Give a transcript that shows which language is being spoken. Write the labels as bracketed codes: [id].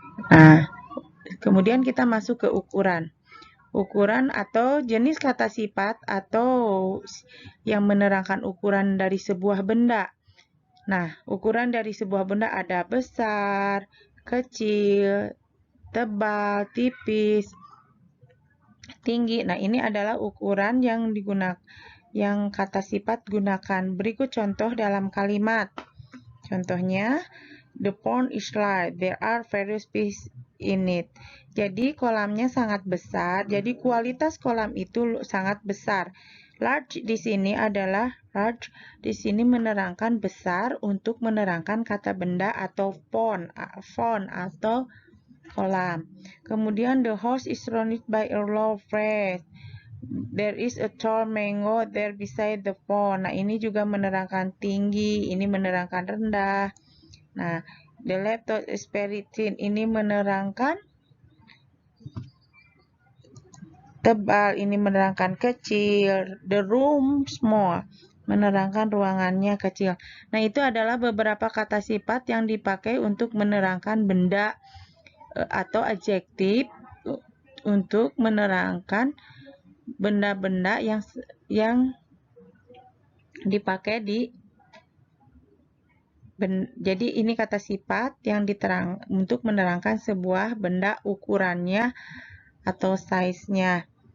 [id] Nah, kemudian kita masuk ke ukuran. Ukuran atau jenis kata sifat atau yang menerangkan ukuran dari sebuah benda. Nah, ukuran dari sebuah benda ada besar, kecil, tebal, tipis, tinggi. Nah, ini adalah ukuran yang digunakan, yang kata sifat gunakan. Berikut contoh dalam kalimat. Contohnya, [en] the pond is large. There are various fish in it. [id] Jadi kolamnya sangat besar. Jadi kualitas kolam itu sangat besar. Large di sini adalah large di sini menerangkan besar untuk menerangkan kata benda atau pond atau kolam. Kemudian [en] the house is surrounded by a low fence. There is a tall mango there beside the pond. [id] Nah, ini juga menerangkan tinggi, ini menerangkan rendah. Nah, [en] the laptop is very thin. [id] Ini menerangkan tebal, ini menerangkan kecil. [en] The room small, [id] menerangkan ruangannya kecil. Nah, itu adalah beberapa kata sifat yang dipakai untuk menerangkan benda atau adjektif untuk menerangkan benda-benda yang dipakai di jadi ini kata sifat yang diterang untuk menerangkan sebuah benda ukurannya atau size-nya.